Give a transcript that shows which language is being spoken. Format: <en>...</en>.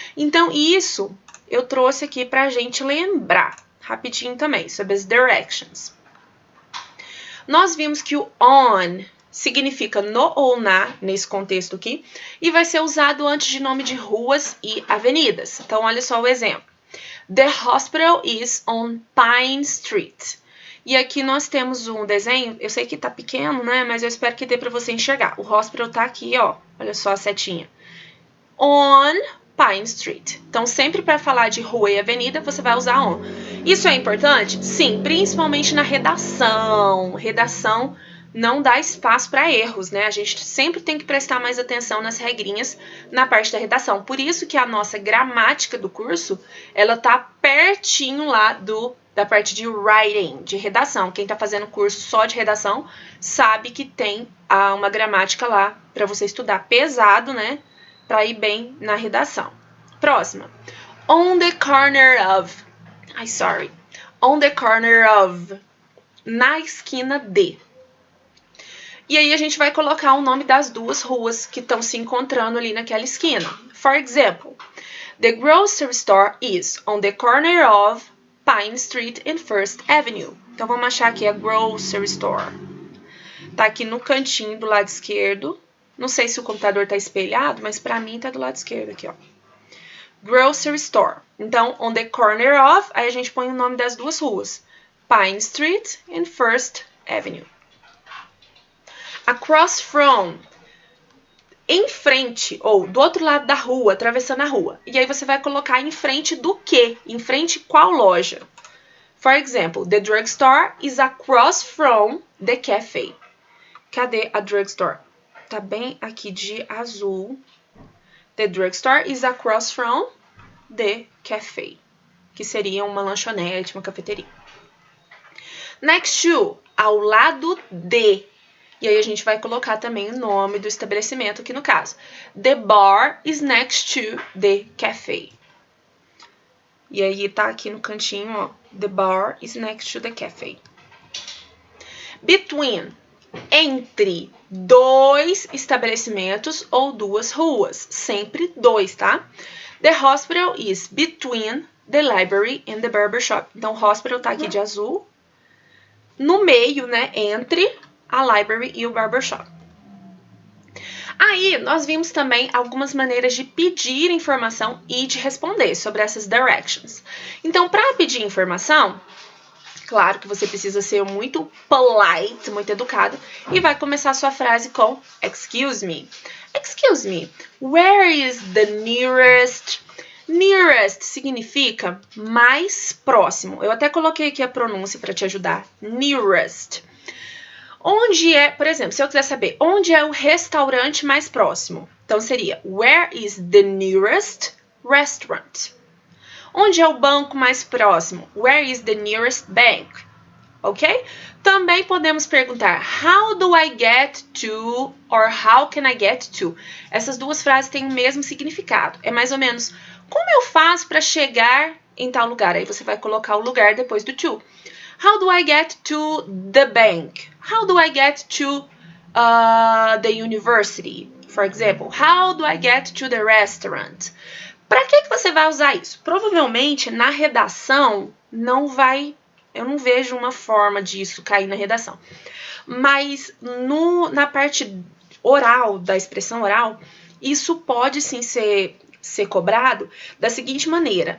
<pt>Então isso eu trouxe aqui pra gente lembrar rapidinho também sobre as directions. Nós vimos que o on significa no ou na, nesse contexto aqui, e vai ser usado antes de nome de ruas e avenidas. Então, olha só o exemplo.</pt> <en>The hospital is on Pine Street.</en> <pt>E aqui nós temos um desenho, eu sei que tá pequeno, né, mas eu espero que dê para você enxergar. O hospital tá aqui, ó, olha só a setinha.</pt> <en>On Pine Street.</en> <pt>Então, sempre para falar de rua e avenida, você vai usar on. Isso é importante? Sim, principalmente na redação. Redação não dá espaço para erros, né? A gente sempre tem que prestar mais atenção nas regrinhas na parte da redação. Por isso que a nossa gramática do curso, ela tá pertinho lá da parte de writing, de redação. Quem tá fazendo curso só de redação sabe que tem uma gramática lá para você estudar pesado, né? Para ir bem na redação. Próxima.</pt> <en>On the corner of. On the corner of.</en> <pt>Na esquina de. E aí a gente vai colocar o nome das duas ruas que estão se encontrando ali naquela esquina.</pt> <en>For example, the grocery store is on the corner of Pine Street and First Avenue.</en> <pt>Então vamos achar aqui a grocery store. Tá aqui no cantinho do lado esquerdo. Não sei se o computador tá espelhado, mas pra mim tá do lado esquerdo aqui, ó. Grocery store. Então,</pt> <en>on the corner of,</en> <pt>aí a gente põe o nome das duas ruas.</pt> <en>Pine Street and First Avenue. Across from,</en> <pt>em frente, ou do outro lado da rua, atravessando a rua. E aí você vai colocar em frente do quê? Em frente qual loja?</pt> <en>For example, the drugstore is across from the cafe.</en> <pt>Cadê a drugstore? Tá bem aqui de azul.</pt> <en>The drugstore is across from the cafe.</en> <pt>Que seria uma lanchonete, uma cafeteria.</pt> <en>Next to,</en> <pt>ao lado de. E aí a gente vai colocar também o nome do estabelecimento aqui no caso.</pt> <en>The bar is next to the cafe.</en> <pt>E aí tá aqui no cantinho, ó.</pt> <en>The bar is next to the cafe. Between.</en> <pt>Entre 2 estabelecimentos ou 2 ruas. Sempre 2, tá?</pt> <en>The hospital is between the library and the barber shop.</en> <pt>Então, o hospital tá aqui de azul. No meio, né? Entre a library e o barber shop. Aí, nós vimos também algumas maneiras de pedir informação e de responder sobre essas directions. Então, para pedir informação, claro que você precisa ser muito polite, muito educado, e vai começar a sua frase com</pt> <en>excuse me. Excuse me, where is the nearest?</en> <pt>Nearest significa mais próximo. Eu até coloquei aqui a pronúncia para te ajudar. Nearest. Onde é, por exemplo, se eu quiser saber onde é o restaurante mais próximo, então seria</pt> <en>where is the nearest restaurant?</en> <pt>Onde é o banco mais próximo?</pt> <en>Where is the nearest bank? Ok?</en> <pt>Também podemos perguntar</pt> <en>how do I get to or how can I get to?</en> <pt>Essas duas frases têm o mesmo significado. É mais ou menos como eu faço para chegar em tal lugar? Aí você vai colocar o lugar depois do to.</pt> <en>How do I get to</en> <pt>the bank? How do I get to</pt> <en>the university, for example. How do I get to the restaurant?</en> <pt>Para que você vai usar isso? Provavelmente na redação não vai, eu não vejo uma forma disso cair na redação. Mas na parte oral, da expressão oral, isso pode sim ser cobrado da seguinte maneira.</pt>